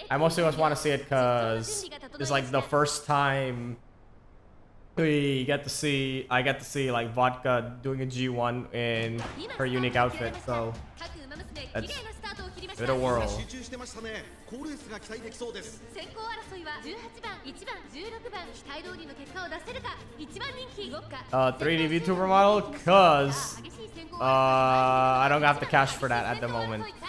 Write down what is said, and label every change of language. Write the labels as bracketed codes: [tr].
[en] I mostly just want to see it because it's like the first time I get to see like Vodka doing a G1 in her unique outfit. So that's a bit of whirl. [ja] 集中してましたね。好レースが期待できそうです。先行争いは18番、1番、16番期待通りの結果を出せるか。 1番人気ウォッカ [en] 3D VTuber model, cause I don't have the cash for that at the moment.